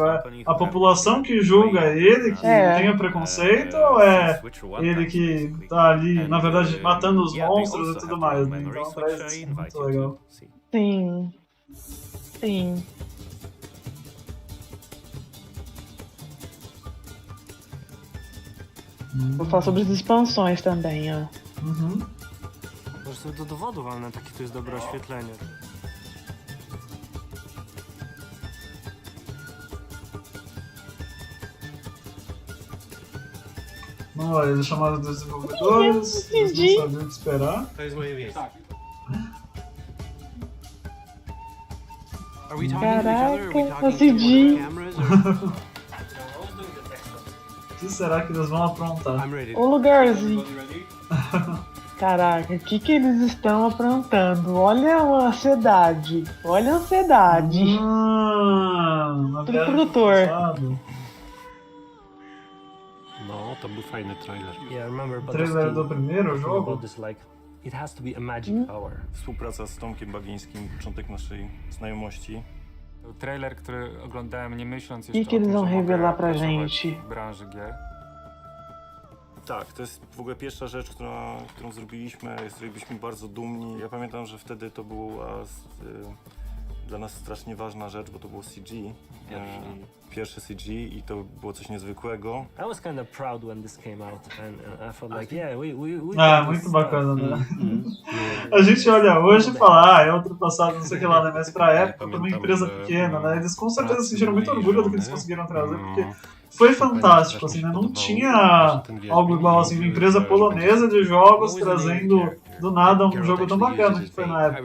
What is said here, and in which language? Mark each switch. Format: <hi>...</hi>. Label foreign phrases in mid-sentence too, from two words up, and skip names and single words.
<pt>É a população que julga ele, que tenha preconceito, ou é ele que tá ali, na verdade, matando os monstros e tudo mais, né? Então traz isso, muito legal. Sim. Vou falar sobre as expansões também, ó.</pt> <pl>Może sobie do dowodów, ale na takie to jest dobre oświetlenie.</pl> <pt>Olha, eles chamaram dos desenvolvedores, eles não sabiam o que esperar.</pt> <pl>To jest moje miejsce.</pl> <en>Are we talking to each other? Are we talking to cameras?</en> <pt>O que será que eles vão aprontar? O lugarzinho. Caraca, o que eles estão aprontando? Olha a ansiedade. Olha a ansiedade. Tudo produtor.</pt> <pl>No, to był fajny trailer.</pl> <en>Yeah, remember, but</en> <pt>Trailer do primeiro jogo?</pt> <en>It has to be a magic power.</en> <pl>Współpraca z Tomkiem Bagińskim, początek naszej znajomości. To trailer, który oglądałem nie myśląc</pl> <pt>O</pt> <pl>jeszcze</pl> <pt>que o eles</pt> <pl>tym,</pl> <pt>vão</pt> <pl>że mogę</pl> <pt>revelar pra</pt> <pl>pracować</pl> <pt>gente?</pt> <pl>w branży gier. Tak, to jest w ogóle pierwsza rzecz, którą zrobiliśmy, z której byliśmy bardzo dumni. Ja pamiętam, że wtedy to była dla nas strasznie ważna rzecz, bo to było CG. Pierwszy CG i to było coś niezwykłego.</pl> <en>I was kind of proud when this came out and I felt like, yeah, we</en> <pt>muito bacana, né? A gente olha hoje e fala, é ultrapassado, não sei o que lá, né? Mas pra época, pra uma empresa pequena, né? Eles com certeza sentiram muito orgulho do que eles conseguiram trazer, porque foi fantástico, assim, né? Não tinha algo igual, assim, uma empresa polonesa de jogos trazendo do nada um jogo tão bacana que foi na época.</pt>